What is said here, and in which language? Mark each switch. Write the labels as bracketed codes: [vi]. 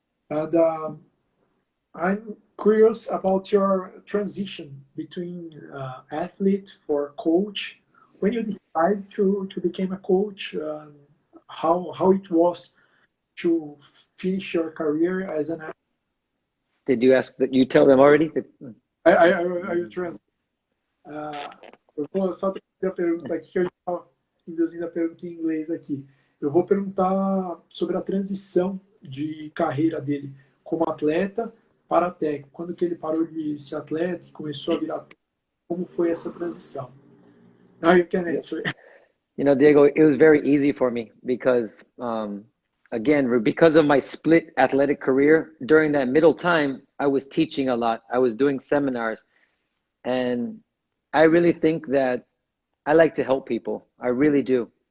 [en] And I'm curious about your transition between athlete for coach. When you decided to become a coach, how it was to finish your career as an athlete? Did you ask that you tell them already? I will translate. [pt] Eu vou só fazer a pergunta aqui, que eu estava induzindo a pergunta em inglês aqui. Eu vou perguntar sobre a transição de carreira dele como atleta para técnico. Quando que ele parou de ser atleta e começou a virar técnico, como foi essa transição? [en] Now you can answer. You know, Diego, it was very easy for me because, again, because of my split athletic career, during that middle time, I was teaching a lot. I was doing seminars. And I really think that I like to help people. I really do.